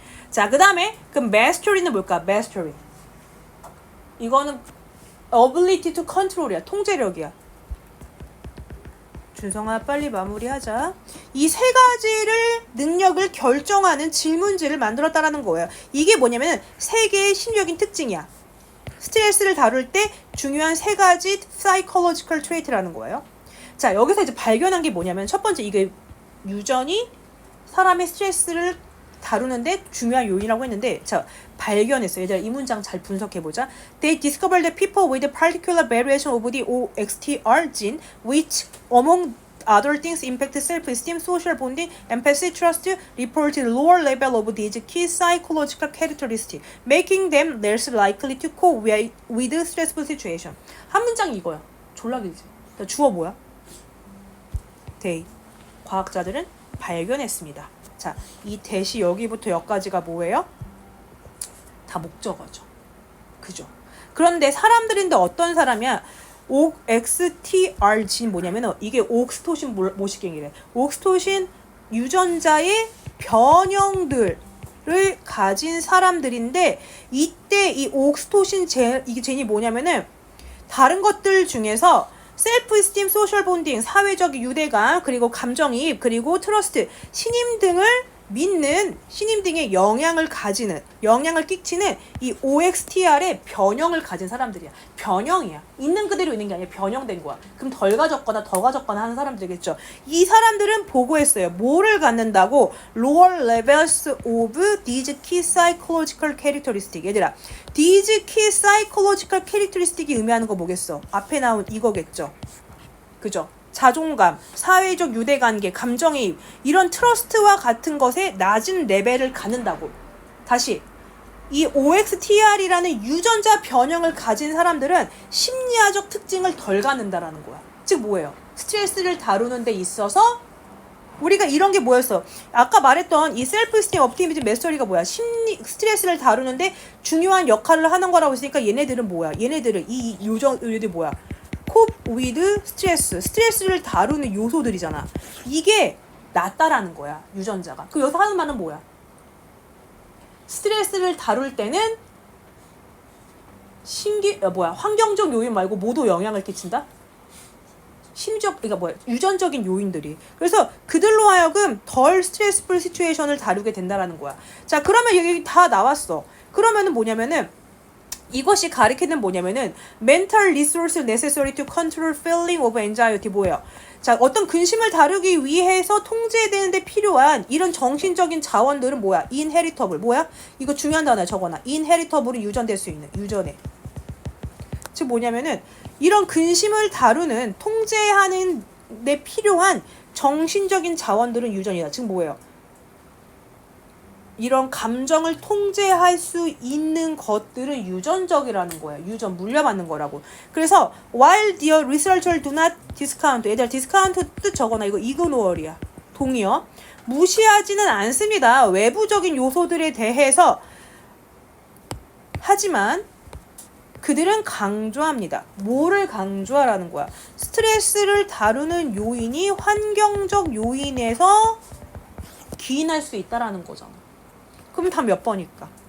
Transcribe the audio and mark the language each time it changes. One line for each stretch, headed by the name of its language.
Korean: 자, 그 다음에 그 mastery는 뭘까? mastery. 이거는 ability to control이야. 통제력이야. 준성아 빨리 마무리하자. 이 세 가지를 능력을 결정하는 질문지를 만들었다라는 거예요. 이게 뭐냐면 세 개의 심리적인 특징이야. 스트레스를 다룰 때 중요한 세 가지 psychological trait라는 거예요. 자, 여기서 이제 발견한 게 뭐냐면 첫 번째 이게 유전이 사람의 스트레스를 다루는데 중요한 요인이라고 했는데 자 발견했어요. 얘들아 이 문장 잘 분석해보자.
English: They discovered that people with a particular variation of the OXTR gene which among other things impact self-esteem, social bonding, empathy, trust, reported lower level of these key psychological characteristics, making them less likely to cope with stressful situation.
Korean: 한 문장이 이거야. 졸라 길지. 주어 뭐야? They. 과학자들은 발견했습니다. 자, 이 대시 여기부터 여기까지가 뭐예요? 다 목적어죠. 그죠? 그런데 사람들인데 어떤 사람이야? OXTRG는 뭐냐면 이게 옥스토신 모식경이래. 옥스토신 유전자의 변형들을 가진 사람들인데 이때 이 옥스토신 이게 젠이 뭐냐면은 다른 것들 중에서 셀프 스팀, 소셜 본딩, 사회적 유대감, 그리고 감정이입, 그리고 트러스트, 신임 등을 믿는 신임 등의 영향을 끼치는 이 OXTR의 변형을 가진 사람들이야. 변형이야. 있는 그대로 있는 게 아니라 변형된 거야. 그럼 덜 가졌거나 더 가졌거나 하는 사람들이겠죠. 이 사람들은 보고했어요. 뭐를 갖는다고?
English: Lower levels of these key psychological characteristics.
Korean: 얘들아, these key psychological characteristic이 의미하는 거 뭐겠어? 앞에 나온 이거겠죠. 그죠? 자존감, 사회적 유대관계, 감정이입 이런 트러스트와 같은 것에 낮은 레벨을 갖는다고. 다시 이 OXTR이라는 유전자 변형을 가진 사람들은 심리학적 특징을 덜 갖는다라는 거야. 즉 뭐예요? 스트레스를 다루는 데 있어서 우리가 이런 게 뭐였어? 아까 말했던 이 셀프 스팀 옵티미즘 메스터리가 뭐야? 스트레스를 다루는데 중요한 역할을 하는 거라고 했으니까 얘네들은 뭐야? 얘네들 뭐야? cope with 스트레스를 다루는 요소들이잖아. 이게 낫다라는 거야, 유전자가. 그 여기서 하는 말은 뭐야? 스트레스를 다룰 때는 환경적 요인 말고 모두 영향을 끼친다? 그러니까 유전적인 요인들이. 그래서 그들로 하여금 덜 스트레스풀 시츄에이션을 다루게 된다라는 거야. 자, 그러면 여기 다 나왔어. 그러면은 뭐냐면은 이것이 가리키는 뭐냐면은
English: mental resource necessary to control feeling of anxiety
Korean: 뭐예요? 자, 어떤 근심을 다루기 위해서 통제되는데 필요한 이런 정신적인 자원들은 뭐야? inheritable 뭐야? 이거 중요한 단어야. 적어놔. inheritable이 유전될 수 있는 유전에. 즉 뭐냐면은 이런 근심을 다루는 통제하는 데 필요한 정신적인 자원들은 유전이다. 즉 뭐예요? 이런 감정을 통제할 수 있는 것들은 유전적이라는 거야. 유전 물려받는 거라고. 그래서
English: while the researchers do not discount,
Korean: 얘들아 discount 뜻 적어놔. 이거 ignore이야. 동의어. 무시하지는 않습니다. 외부적인 요소들에 대해서. 하지만 그들은 강조합니다. 뭐를 강조하라는 거야? 스트레스를 다루는 요인이 환경적 요인에서 기인할 수 있다라는 거잖아. 그럼 다 몇 번일까?